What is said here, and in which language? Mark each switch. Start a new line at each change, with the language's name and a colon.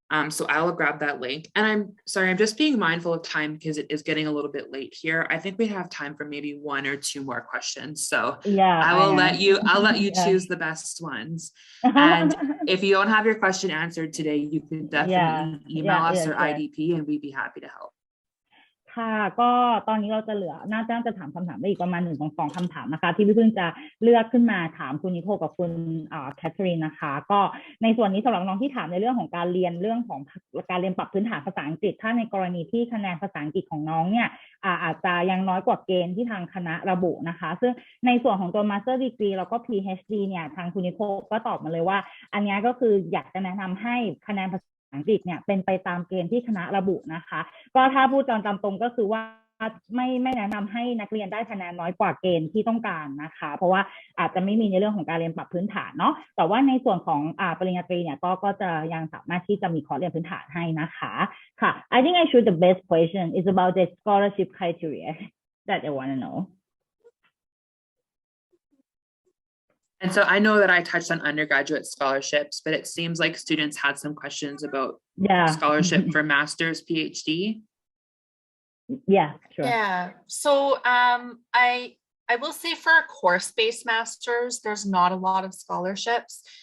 English: So I will grab that link. And I'm sorry, I'm just being mindful of time because it is getting a little bit late here. I think we have time for maybe 1 or 2 more questions. So I'll let you choose the best ones. And if you don't have your question answered today, you can definitely email us or IDP and we'd be happy to help.
Thai: ค่ะก็ตอนนี้เราจะเหลือน่าจะถามคำถามได้อีกประมาณ1-2คำถามนะคะที่พี่พึ่งจะเลือกขึ้นมาถามคุณนิโคกับคุณแคทเธอรีนนะคะก็ในส่วนนี้สำหรับน้องที่ถามในเรื่องของการเรียนเรื่องของการเรียนปรับพื้นฐานภาษาอังกฤษถ้าในกรณีที่คะแนนภาษาอังกฤษของน้องเนี่ย อาจจะยังน้อยกว่าเกณฑ์ที่ทางคณะระบุนะคะซึ่งในส่วนของตัว Master Degree แล้วก็ PhD เนี่ยทางคุณนิโคก็ตอบมาเลยว่าอันนี้ก็คืออยากจะแนะนำให้คะแนนภาษาอังกฤษเนี่ยเป็นไปตามเกณฑ์ที่คณะระบุนะคะก็ถ้าพูดตามตรงก็คือว่า ไม่แนะนำให้นักเรียนได้คะแนนน้อยกว่าเกณฑ์ที่ต้องการนะคะเพราะว่าอาจจะไม่มีในเรื่องของการเรียนปรับพื้นฐานเนาะแต่ว่าในส่วนของปริญญาตรีเนี่ยก็จะยังสามารถที่จะมีคอร์สเรียนพื้นฐานให้นะคะค่ะ
English: I think I should the best question is about the scholarship criteria that I want to know. And so I know that I touched on undergraduate scholarships, but it seems like students had some questions about scholarship for master's, PhD. Yeah, sure. Yeah, so I will say for a course-based master's, there's not a lot of scholarships.